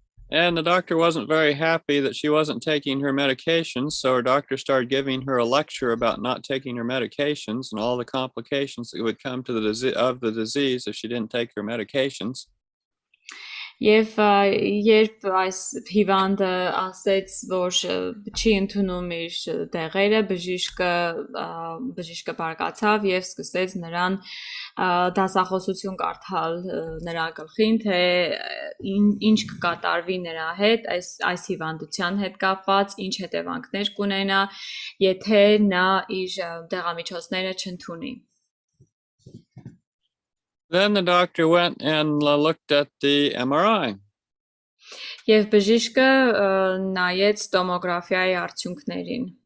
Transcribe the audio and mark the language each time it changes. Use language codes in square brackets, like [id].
[en] And the doctor wasn't very happy that she wasn't taking her medications, so her doctor started giving her a lecture about not taking her medications and all the complications that would come to the disease if she didn't take her medications. [hy] Եվ երբ այս հիվանդը ասեց, որ չի ընդունում իր դեղերը, բժիշկը բարկացավ եւ սկսեց նրան դասախոսություն կարդալ նրա գլխին, թե ինչ կկատարվի նրա հետ, այս հիվանդության հետ կապված, ինչ հետևանքներ կունենա, եթե նա իր դեղամիջոցները չընդունի. [en] Then the doctor went and looked at the MRI. [hy] Եվ բժիշկը նայեց տոմոգրաֆիայի արդյունքներին.